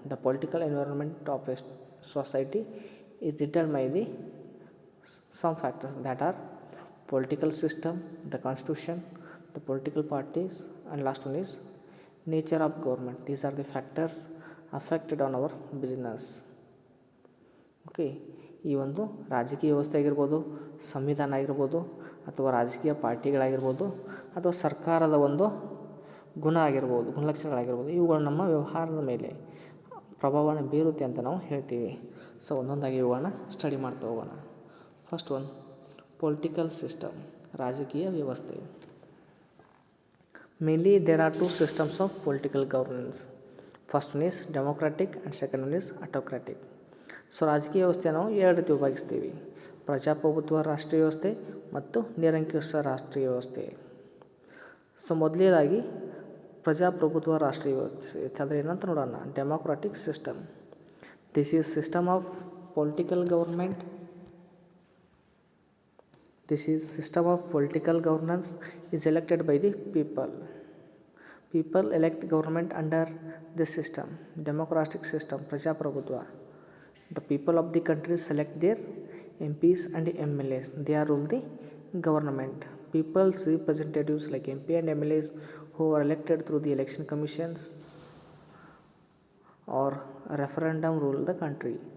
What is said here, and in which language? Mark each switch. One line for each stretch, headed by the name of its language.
English: The political environment of a society is determined by the some factors that are political system, the constitution, the political parties, and last one is nature of government. These are the factors affected on our business.
Kannada: Okay, ಈ ಒಂದು ರಾಜಕೀಯ ವ್ಯವಸ್ಥೆ ಆಗಿರ್ಬೋದು, ಸಂವಿಧಾನ ಆಗಿರ್ಬೋದು, ಅಥವಾ ರಾಜಕೀಯ ಪಾರ್ಟಿಗಳಾಗಿರ್ಬೋದು, ಅಥವಾ ಸರ್ಕಾರದ ಒಂದು ಗುಣಲಕ್ಷಣಗಳಾಗಿರ್ಬೋದು, ಇವುಗಳು ನಮ್ಮ ವ್ಯವಹಾರದ ಮೇಲೆ ಪ್ರಭಾವವನ್ನು ಬೀರುತ್ತೆ ಅಂತ ನಾವು ಹೇಳ್ತೀವಿ. ಸೊ ಒಂದೊಂದಾಗಿ ಇವುಗಳನ್ನ ಸ್ಟಡಿ ಮಾಡ್ತಾ ಹೋಗೋಣ. ಫಸ್ಟ್ ಒನ್, ಪೊಲಿಟಿಕಲ್ ಸಿಸ್ಟಮ್, ರಾಜಕೀಯ ವ್ಯವಸ್ಥೆ.
English: Mainly there are two systems of political governance. First one is democratic and second one is autocratic.
Kannada: So ರಾಜಕೀಯ ವ್ಯವಸ್ಥೆ ನಾವು ಎರಡು ರೀತಿ ವಿಭಾಗಿಸ್ತೀವಿ: ಪ್ರಜಾಪ್ರಭುತ್ವ ರಾಷ್ಟ್ರೀಯ ವ್ಯವಸ್ಥೆ ಮತ್ತು ನಿರಂಕುಶ ರಾಷ್ಟ್ರೀಯ ವ್ಯವಸ್ಥೆ. ಸೊ ಮೊದಲನೇದಾಗಿ ಪ್ರಜಾಪ್ರಭುತ್ವ ರಾಷ್ಟ್ರೀಯ ವ್ಯವಸ್ಥೆ ಅಂದರೆ ಏನಂತ ನೋಡೋಣ.
English: Democratic system. This is system of political government. This is system of political governance is elected by the people. People elect government under this system. Democratic system, ಪ್ರಜಾಪ್ರಭುತ್ವ. The people of the country select their MPs and MLAs. They are rule the government. people's representatives like MP and MLAs who are elected through the election commissions or a referendum rule the country.